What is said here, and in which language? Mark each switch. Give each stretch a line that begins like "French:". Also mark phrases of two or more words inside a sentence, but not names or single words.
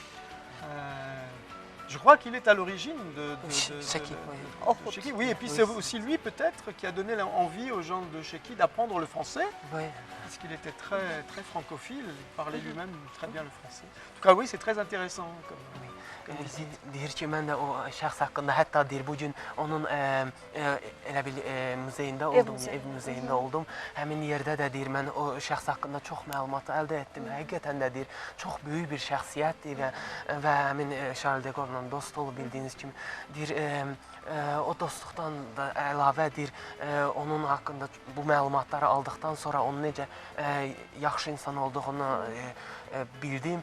French: Je crois qu'il est à l'origine de Sheikhi, Sheikhi. Oui, et puis c'est aussi lui peut-être qui a donné envie aux gens de Sheikhi d'apprendre le français. Oui. Parce qu'il était très francophile, il parlait lui-même très bien le français. En tout cas, oui, c'est très intéressant.
Azerbaijani: Deyir ki, mən də o şəxs haqqında hətta deyir, bugün onun elə bil muzeyində oldum, ev muzeyində oldum. Həmin yerdə də deyir, mən o şəxs haqqında çox məlumat əldə etdim. Həqiqətən də deyir, çox böyük bir şəxsiyyətdir və həmin Charles de Gaulle-la dost olub bildiyiniz kimi deyir, o dostluqdan da əlavə deyir, onun haqqında bu məlumatları aldıqdan sonra onun necə yaxşı insan olduğunu bildim.